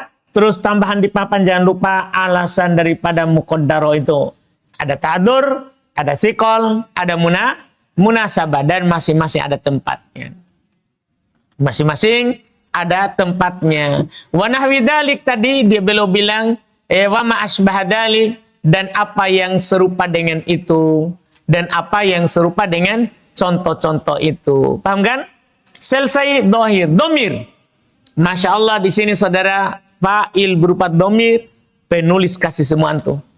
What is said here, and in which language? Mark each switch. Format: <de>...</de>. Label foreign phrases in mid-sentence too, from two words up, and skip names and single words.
<id>Terus tambahan di papan jangan lupa alasan daripada muqaddarah itu. Ada ta'dur, ada thiqal, ada munasabah dan masing-masing ada tempatnya. Masing-masing ada tempatnya.</id> <ar>ونحو ذلك</ar> <id>tadi dia belum bilang</id> <ar>وما أشبه ذلك</ar> <id>dan apa yang serupa dengan itu. Dan apa yang serupa dengan contoh-contoh itu. Paham kan? Selesai dohir. Domir.</id> <ar>ما شاء الله</ar> <id>di sini saudara, fa'il berupa domir, penulis kasih semua antum.</id>